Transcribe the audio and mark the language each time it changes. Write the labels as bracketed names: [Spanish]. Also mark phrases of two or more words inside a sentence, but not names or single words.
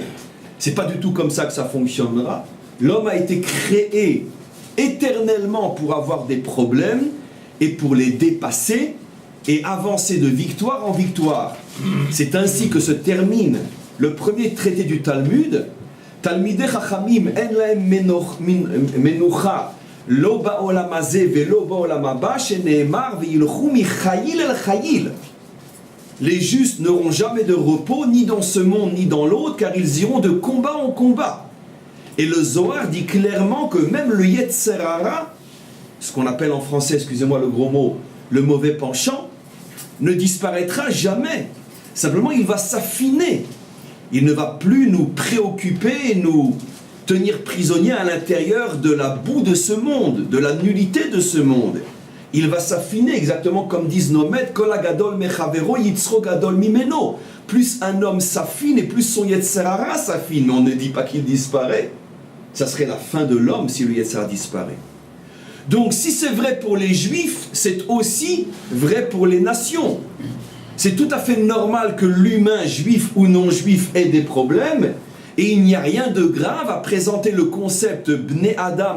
[French] C'est pas du tout comme ça que ça fonctionnera. L'homme a été créé éternellement pour avoir des problèmes et pour les dépasser et avancer de victoire en victoire. C'est ainsi que se termine le premier traité du Talmud. [Hebrew] תלמידי חכמים אין להם מנוחה לא בעולם הזה ולא בעולם הבא שנאמר ילכו מחיל אל חיל. [French] Les justes n'auront jamais de repos ni dans ce monde ni dans l'autre, car ils iront de combat en combat. Et le Zohar dit clairement que même le [Hebrew] יצר הרע, [French] ce qu'on appelle en français, excusez-moi le gros mot, le mauvais penchant, ne disparaîtra jamais. Simplement, il va s'affiner. Il ne va plus nous préoccuper et nous tenir prisonniers à l'intérieur de la boue de ce monde, de la nullité de ce monde. Il va s'affiner exactement comme disent nos maîtres, [Hebrew] כל הגדול מחבירו יצרו גדול ממנו. [French] Plus un homme s'affine et plus son [Hebrew] יצר הרע [French] s'affine. Mais on ne dit pas qu'il disparaît. Ça serait la fin de l'homme si le [Hebrew] יצר הרע [French] disparaît. Donc si c'est vrai pour les Juifs, c'est aussi vrai pour les nations. C'est tout à fait normal que l'humain, juif ou non juif, ait des problèmes, et il n'y a rien de grave à présenter le concept [Hebrew] בני אדם